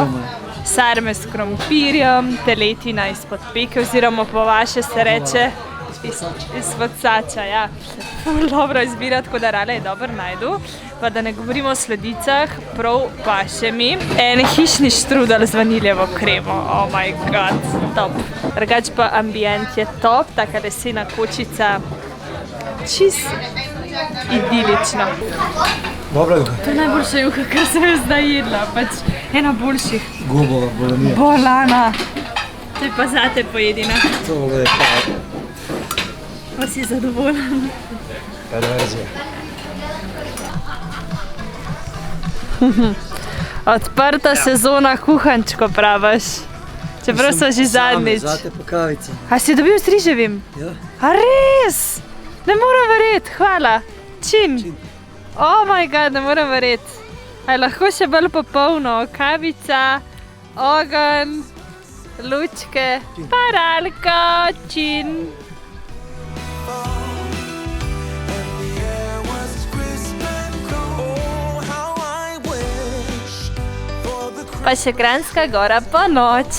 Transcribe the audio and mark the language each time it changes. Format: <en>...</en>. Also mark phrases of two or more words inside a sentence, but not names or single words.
<sl>Sarme s krompirjem, teletina izpod peke, oziroma po vaše se reče izpod sača, ja. Ful dobro izbira, tako da Rada je dobro najdu. Pa da ne govorimo o sladicah, prav paše mi. En hišni štrudel z vaniljevo kremo,</sl> <en>oh my god, top.</en> <sl>Drugač pa ambient je top, taka lesena kočica, čist idilično. Dobra juha. To je najboljša juha, kar sem jo zdaj jedla, pač ena boljših. Gobova, bolanija. Bolana. To je pa zate pojedina. Tole je pa... Pa si zadovoljen. Perverzija. Odprta sezona kuhančko, praviš. Čeprav so že zadnjič. Zate pa kavica. A si dobil s riževim? Ja. A res? Ne moram verjeti, hvala. Čin.</sl> <en>Oh my god,</en> <sl>ne moram verjeti. A lahko še bolj popolno. Kavica, ogenj, lučke, paralka, čin. Pa še Kranjska Gora pa noč.</sl>